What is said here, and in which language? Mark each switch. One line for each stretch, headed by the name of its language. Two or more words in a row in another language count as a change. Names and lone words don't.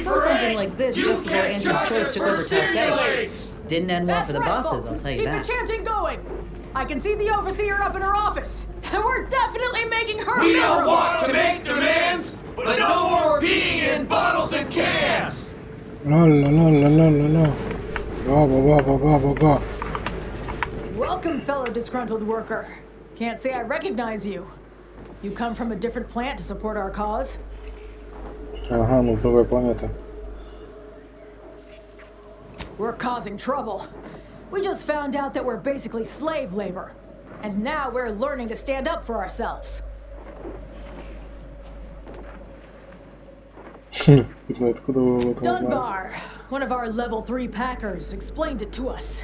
English: Saw something like this just before Andrew's choice took over Tessay. Didn't end well for the bosses, I'll tell you that. Keep the chanting going. I can see the overseer up in her office, and we're definitely making her We miserable. don't want to make demands, but no more being in bottles and cans. La la la la la la la. Ba ba ba ba ba ba. Welcome, fellow disgruntled worker. Can't say I recognize you. You come from a different plant to support our cause?
Russian: Ага, ну с другой планеты.
English: We're causing trouble. We just found out that we're basically slave labor. And now we're learning to stand up for ourselves. Dunbar, one of our level 3 packers, explained it to us.